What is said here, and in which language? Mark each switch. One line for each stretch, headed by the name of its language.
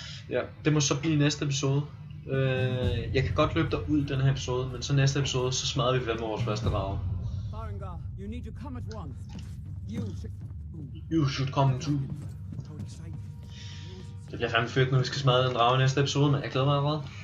Danish: Ja, det må så blive næste episode. Jeg kan godt løbe dig ud i den her episode, men så næste episode, så smadrer vi vel med vores første drage.
English: Farengar, you need to come at once. You should come too.
Danish: Det bliver fandme fedt, når vi skal smadre den drage i næste episode, men jeg glæder mig allerede.